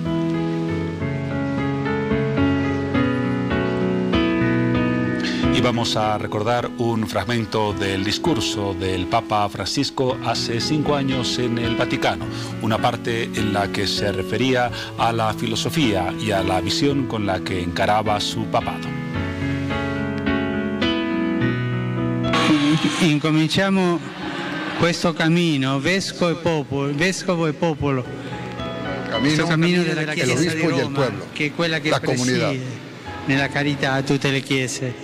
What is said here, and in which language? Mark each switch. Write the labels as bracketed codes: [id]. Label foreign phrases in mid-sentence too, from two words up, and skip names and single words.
[es] Y vamos a recordar un fragmento del discurso del Papa Francisco hace 5 años en el Vaticano, una parte en la que se refería a la filosofía y a la visión con la que encaraba su papado. [it] Incominciamo questo cammino, vescovo e popolo, questo cammino della Chiesa di Roma, che è quella che preside nella carità a tutte le chiese.